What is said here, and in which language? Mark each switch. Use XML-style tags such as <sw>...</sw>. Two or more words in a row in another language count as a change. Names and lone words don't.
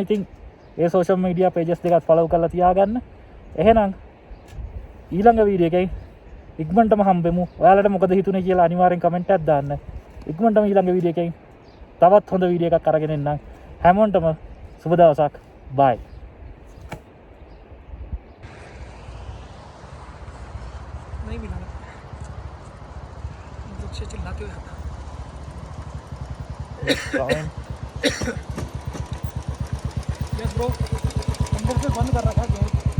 <si>ඉතින් ඒ</si> <en>social media pages</en> <si>දෙකත් follow කරලා තියාගන්න. එහෙනම් ඊළඟ වීඩියෝ එකේ ඉක්මනටම හම්බෙමු. ඔයාලට මොකද හිතුනේ කියලා අනිවාර්යෙන් comment එකක් දාන්න. ඉක්මනටම ඊළඟ වීඩියෝ එකෙන් තවත් හොඳ වීඩියෝ එකක් අරගෙන එන්නම්. හැමෝටම සුබ දවසක්. bye.</si> <hi>नहीं मिला दुख से चिल्लाते हुए आता यार ब्रो अंदर से बंद कर रखा है</hi>